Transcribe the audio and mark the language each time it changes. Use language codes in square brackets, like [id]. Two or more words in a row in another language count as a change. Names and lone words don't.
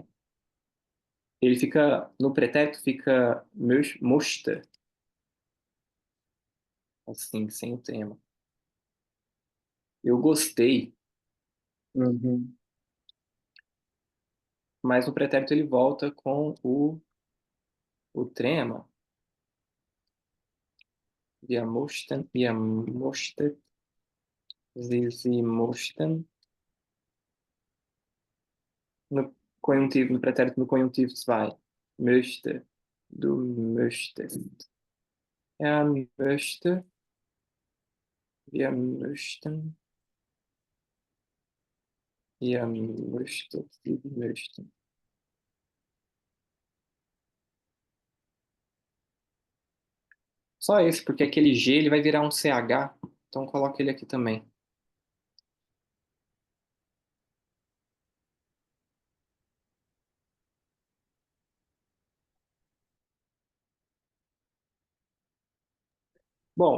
[pt] Ele fica, no pretérito fica mochte, assim, sem o tema. Eu gostei, Uhum. mas no pretérito ele volta com o trema. [de] Wir mochten, sie mochten. [pt] No conjuntivo, no pretérito no conjuntivo zwei. [de] Möchte, du möchtest. Er möchte, Wir möchten, ihr möchtet, sie möchten. [pt] Só esse, porque aquele G ele vai virar um CH, então coloca ele aqui também. Só